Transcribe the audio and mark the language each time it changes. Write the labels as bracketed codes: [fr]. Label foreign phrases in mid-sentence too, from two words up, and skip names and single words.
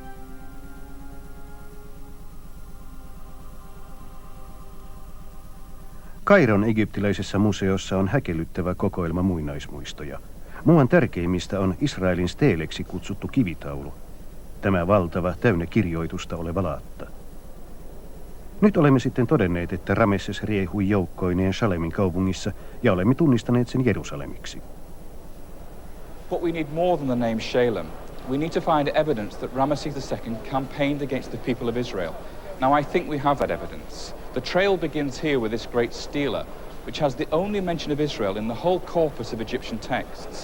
[fi] Kairon egyptiläisessä museossa on häkellyttävä kokoelma muinaismuistoja. Muuan tärkeimmistä on Israelin steeleksi kutsuttu kivitaulu. Tämä valtava, täynnä kirjoitusta oleva laatta. Nyt olemme sitten todenneet, että Ramesses riehui joukkoineen Shalemin kaupungissa ja olemme tunnistaneet sen Jerusalemiksi. [en] But we need more than the name Shalem. We need to find evidence that Ramesses II campaigned against the people of Israel. Now I think we have that evidence. The trail begins here with this great stela, which has the only mention of Israel in the whole corpus of Egyptian texts.